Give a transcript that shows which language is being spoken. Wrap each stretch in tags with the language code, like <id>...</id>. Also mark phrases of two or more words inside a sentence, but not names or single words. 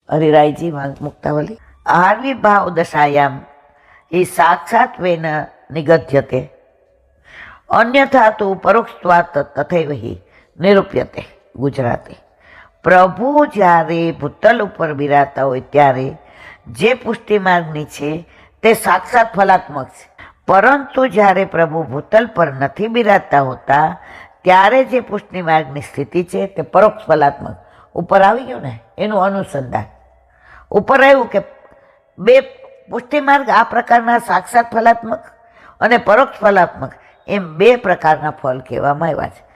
<sa>हरिरायजी मुक्तावली। आविर्भाव दशायाम ही साक्षात्वेन निगद्यते, अन्यथा तो परोक्षत्वात् तथैव ही निरूप्यते।</sa> <gu>गुजराती। प्रभु જ્યારે ભૂતલ ઉપર બિરાજતા હોય ત્યારે જે પુષ્ટિ માર્ગની છે તે સાક્ષાત ફલાત્મક છે, પરંતુ જ્યારે પ્રભુ ભૂતલ પર નથી બિરાજતા હોતા ત્યારે જે પુષ્ટિ માર્ગની સ્થિતિ છે તે પરોક્ષ ફલાત્મક ઉપર આવી ગયું ને, એનું અનુસંધાન ઉપર આવ્યું કે બે પુષ્ટિ માર્ગ આ પ્રકારના સાક્ષાત ફલાત્મક અને પરોક્ષ ફલાત્મક એમ બે પ્રકારના ફળ કહેવામાં આવ્યા છે.</gu>